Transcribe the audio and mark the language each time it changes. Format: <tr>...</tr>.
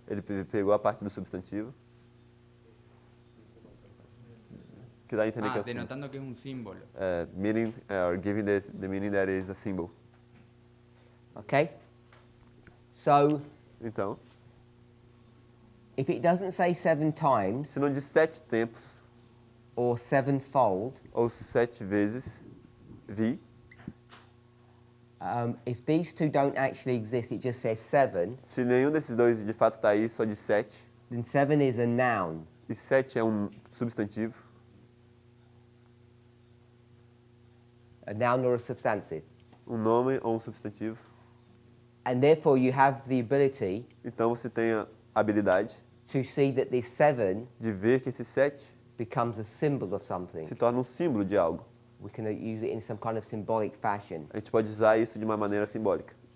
<pt>Ele pegou a parte do substantivo. Que dá a entender que é o símbolo.</pt> <es>denotando que es un símbolo.</es> <en>Meaning, or giving the meaning that it is a symbol. Okay? So</en> <pt>Então,</pt> <en>if it doesn't say 7 times</en> <pt>se não diz 7 tempos,</pt> <en>or sevenfold,</en> <pt>ou 7 vezes, vi,</pt> <en>if these two don't actually exist, it just says 7,</en> <pt>se nenhum desses dois de fato está aí, só diz 7,</pt> <en>then 7 is a noun.</en> <pt>e 7 é um substantivo,</pt> <en>A noun or a substantive.</en> <pt>um nome ou um substantivo,</pt> <en>And therefore you have the ability</en> <pt>então você tem a habilidade</pt> <en>to see that this 7</en> <pt>de ver que esse 7</pt> <en>becomes a symbol of something.</en> <pt>se torna um símbolo de algo.</pt> <en>We can use it in some kind of symbolic fashion.</en> <pt>A gente pode usar isso de uma maneira simbólica.</pt>